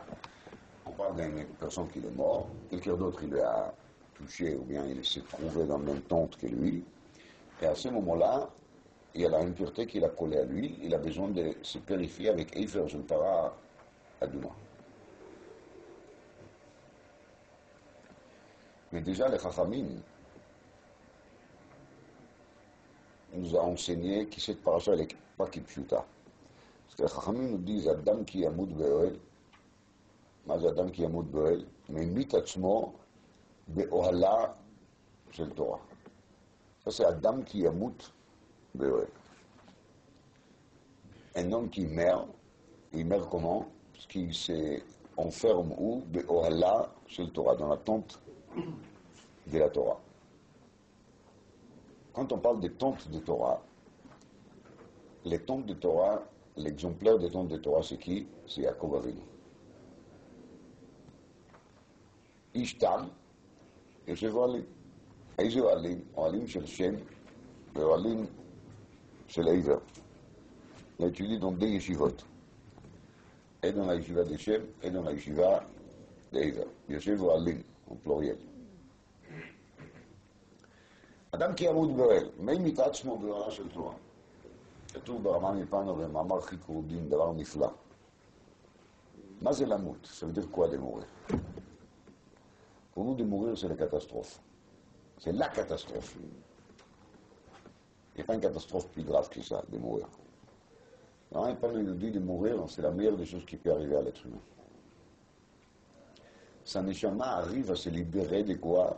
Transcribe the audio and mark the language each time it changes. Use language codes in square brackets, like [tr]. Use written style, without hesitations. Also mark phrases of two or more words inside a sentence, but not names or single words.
[fr] On parle d'une personne qui est morte, quelqu'un d'autre il lui a touché, ou bien il s'est trouvé dans la même tente que lui, et à ce moment-là, il y a l'impureté qu'il a collée à lui, il a besoin de se purifier avec [he] אפר פרה אדומה. [fr] Mais déjà, les Chachamim nous a enseigné que cette paracha n'est pas Kipshuta. Parce que les Chachamim nous disent [he] אדם כי ימות באוהל, מה זה אדם כי ימות באוהל? ממית עצמו באוהלה של תורה. [fr] Ça c'est [he] אדם כי ימות באוהל. [fr] Un homme qui meurt, il meurt comment? Parce qu'il s'enferme où? [he] באוהלה של Torah, [fr] dans la tente de la Torah. Quand on parle des tentes de Torah, les tentes de Torah, l'exemplaire des tentes de Torah, c'est qui? [he] C'est Yaakov Avinu. איש תם, יושב אוהלים. איזה אוהלים? אוהלים של שם ואוהלים של עבר. [fr] Il a étudié dans des yeshivot. Et dans la yeshiva de Shem, et dans la yeshiva d'Eiver. [he] יושב אוהלים, [fr] en pluriel. [he] אדם כי ימות באוהל, מי מיתה עצמו באוהלה של תורה. כתוב ברמה מפנו במאמר חיקור דין, דבר נפלא. מה זה למות? [fr] Ça veut dire quoi de mourir? Pour nous, de mourir, c'est la catastrophe. C'est la catastrophe. Il n'y a pas une catastrophe plus grave que ça, de mourir. Alors, il nous dit de mourir, c'est la meilleure des choses qui peut arriver à l'être humain. Sa neshama arrive à se libérer de quoi?